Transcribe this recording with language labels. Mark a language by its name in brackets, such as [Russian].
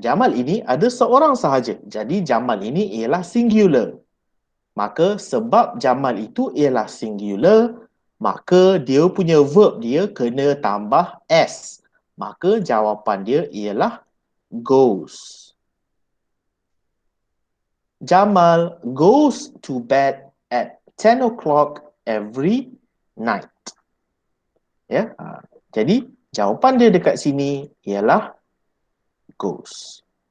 [Malay] Jamal ini ada seorang sahaja. Jadi, Jamal ini ialah singular. Maka, sebab Jamal itu ialah singular, maka dia punya verb dia kena tambah S. Maka, jawapan dia ialah goes. [English] Jamal goes to bed at 10 o'clock every night. [Malay] Ya, jadi jawapan dia dekat sini ialah goes.